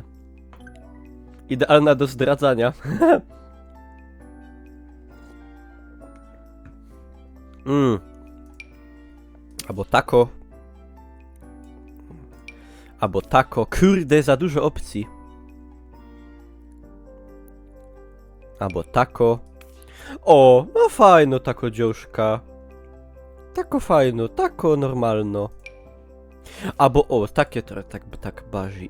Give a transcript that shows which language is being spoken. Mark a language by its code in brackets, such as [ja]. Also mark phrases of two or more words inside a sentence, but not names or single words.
[pl] Idealna do zdradzania. Albo tako. Albo tako. Kurde, za dużo opcji. Albo tako. O, no fajno tako dziążka. Tako fajno, tako normalno. Albo o, takie trochę tak bazi.